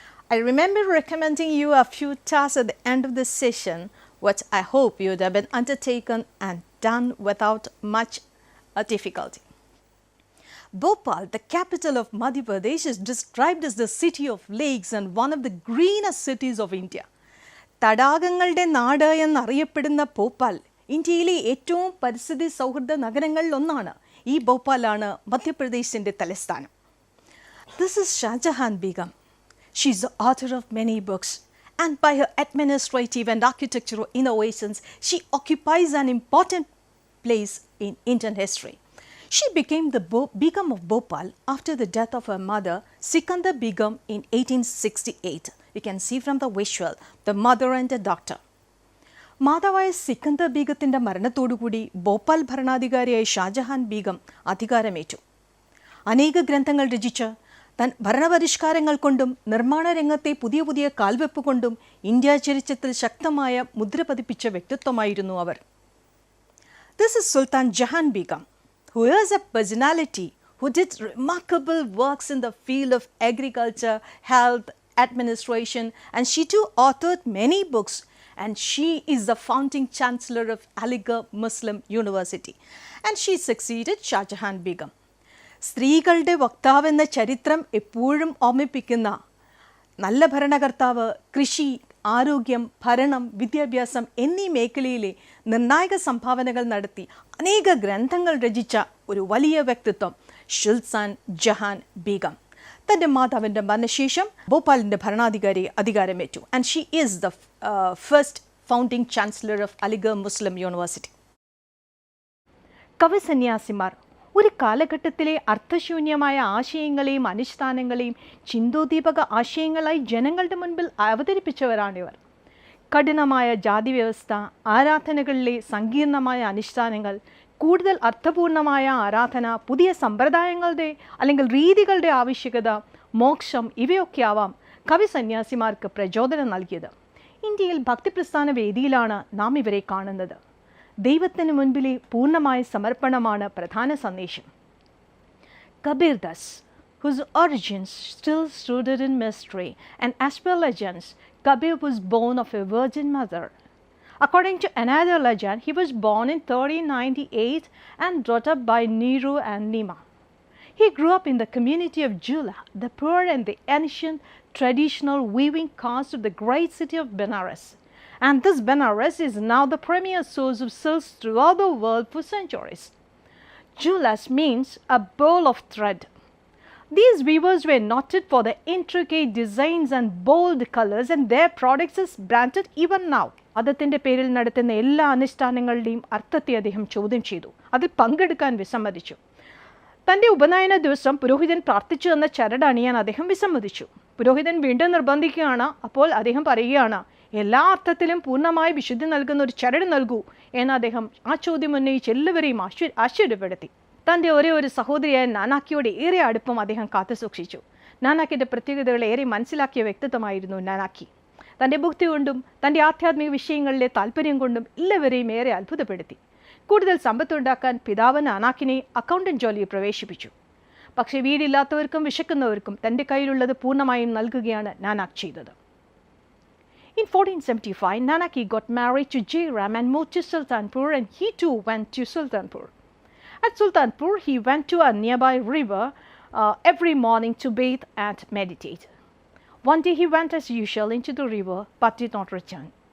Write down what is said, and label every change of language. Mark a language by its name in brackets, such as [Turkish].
[English] I remember recommending you a few tasks at the end of this session, which I hope you would have been undertaken and done without much difficulty. Bhopal, the capital of Madhya Pradesh, is described as the city of lakes and one of the greenest cities of India. [Malayalam] തടാകങ്ങളുടെ നാട് എന്നറിയപ്പെടുന്ന ഭോപ്പാൽ ഇന്ത്യയിലെ ഏറ്റവും പരിസ്ഥിതി സൗഹൃദ നഗരങ്ങളിലൊന്നാണ്. ഈ ഭോപ്പാലാണ് മധ്യപ്രദേശിൻ്റെ തലസ്ഥാനം. [English] This is Shahjahan Begum. She is the author of many books, and by her administrative and architectural innovations, she occupies an important place in Indian history. She became the Begum of Bhopal after the death of her mother, Sikandar Begum, in 1868. You can see from the visual, the mother and the daughter. [Malayalam] മാതാവായ സിക്കന്ദർ ബീഗത്തിൻ്റെ മരണത്തോടുകൂടി ഭോപ്പാൽ ഭരണാധികാരിയായ ഷാജഹാൻ ബീഗം അധികാരമേറ്റു. അനേക ഗ്രന്ഥങ്ങൾ രചിച്ച് തൻ ഭരണപരിഷ്കാരങ്ങൾ കൊണ്ടും നിർമ്മാണ രംഗത്തെ പുതിയ പുതിയ കാൽവെപ്പ് കൊണ്ടും ഇന്ത്യ ചരിത്രത്തിൽ ശക്തമായ മുദ്ര പതിപ്പിച്ച വ്യക്തിത്വമായിരുന്നു അവർ. [English] This is Sultan Jahan Begum, who is a personality who did remarkable works in the field of agriculture, health, administration, and she too authored many books, and she is the founding chancellor of Aligarh Muslim University, and she succeeded Shahjahan Begum. [Malayalam] സ്ത്രീകളുടെ വക്താവെന്ന ചരിത്രം എപ്പോഴും ഓർമ്മിപ്പിക്കുന്ന നല്ല ഭരണകർത്താവ്, കൃഷി, ആരോഗ്യം, ഭരണം, വിദ്യാഭ്യാസം എന്നീ മേഖലയിലെ നിർണായക സംഭാവനകൾ നടത്തി അനേക ഗ്രന്ഥങ്ങൾ രചിച്ച ഒരു വലിയ വ്യക്തിത്വം സുൽത്താൻ ജഹാൻ ബീഗം. തൻ്റെ മാതാവിൻ്റെ മരണശേഷം ഭോപ്പാലിൻ്റെ ഭരണാധികാരി അധികാരമേറ്റു. [English] And she is the first founding chancellor of Aligarh Muslim University. [Malayalam] കവിസന്യാസിമാർ ഒരു കാലഘട്ടത്തിലെ അർത്ഥശൂന്യമായ ആശയങ്ങളെയും അനുഷ്ഠാനങ്ങളെയും ചിന്തോദ്ദീപക ആശയങ്ങളായി ജനങ്ങളുടെ മുൻപിൽ അവതരിപ്പിച്ചവരാണിവർ. കഠിനമായ ജാതി വ്യവസ്ഥ, ആരാധനകളിലെ സങ്കീർണമായ അനുഷ്ഠാനങ്ങൾ, കൂടുതൽ അർത്ഥപൂർണമായ ആരാധന, പുതിയ സമ്പ്രദായങ്ങളുടെ അല്ലെങ്കിൽ രീതികളുടെ ആവശ്യകത, മോക്ഷം ഇവയൊക്കെ ആവാം കവി സന്യാസിമാർക്ക് പ്രചോദനം നൽകിയത്. ഇന്ത്യയിൽ ഭക്തിപ്രസ്ഥാന വേദിയിലാണ് നാം ഇവരെ കാണുന്നത്. ദൈവത്തിന് മുൻപിലെ പൂർണ്ണമായ സമർപ്പണമാണ് പ്രധാന സന്ദേശം. [English] Kabir Das, whose origins still rooted in mystery, and as per legends, Kabir was born of a virgin mother. According to another legend, he was born in 1398 and brought up by Nehru and Nima. He grew up in the community of Jula, the poor and the ancient traditional weaving caste of the great city of Benares. And this Benares is now the premier source of silks throughout the world for centuries. Julas means a bowl of thread. These weavers were noted for their intricate designs and bold colors, and their products is branded even now. [Malayalam] മതത്തിൻ്റെ പേരിൽ നടത്തുന്ന എല്ലാ അനുഷ്ഠാനങ്ങളുടെയും അർത്ഥത്തെ അദ്ദേഹം ചോദ്യം ചെയ്തു. അതിൽ പങ്കെടുക്കാൻ വിസമ്മതിച്ചു. തൻ്റെ ഉപനയന ദിവസം പുരോഹിതൻ പ്രാർത്ഥിച്ചു എന്ന ചരട് അണിയാൻ അദ്ദേഹം വിസമ്മതിച്ചു. പുരോഹിതൻ വീണ്ടും നിർബന്ധിക്കുകയാണ്. അപ്പോൾ അദ്ദേഹം പറയുകയാണ്, എല്ലാ അർത്ഥത്തിലും പൂർണ്ണമായ വിശുദ്ധി നൽകുന്ന ഒരു ചരട് നൽകൂ എന്ന് അദ്ദേഹം ആ ചോദ്യം ഉന്നയിച്ച് എല്ലാവരെയും ആശ്ചര്യപ്പെടുത്തി. തൻ്റെ ഒരേ ഒരു സഹോദരിയായ നാനാക്കിയോട് ഏറെ അടുപ്പം അദ്ദേഹം കാത്തു സൂക്ഷിച്ചു. നാനാക്കിൻ്റെ പ്രത്യേകതകളെ ഏറെ മനസ്സിലാക്കിയ വ്യക്തിത്വമായിരുന്നു നാനാക്കി. തൻ്റെ ബുദ്ധി കൊണ്ടും തൻ്റെ ആധ്യാത്മിക വിഷയങ്ങളിലെ താല്പര്യം കൊണ്ടും എല്ലാവരെയും ഏറെ അത്ഭുതപ്പെടുത്തി. കൂടുതൽ സമ്പത്തുണ്ടാക്കാൻ പിതാവ് നാനാക്കിനെ അക്കൗണ്ടന്റ് ജോലിയിൽ പ്രവേശിപ്പിച്ചു. പക്ഷേ വീടില്ലാത്തവർക്കും വിശക്കുന്നവർക്കും തൻ്റെ കയ്യിലുള്ളത് പൂർണ്ണമായും നൽകുകയാണ് നാനാക്ക് ചെയ്തത്. [English] In 1475, Nanaki got married to Jairam and moved to Sultanpur, and he too went to Sultanpur. At Sultanpur, he went to a nearby river every morning to bathe and meditate. One day he went as usual into the river but did not return.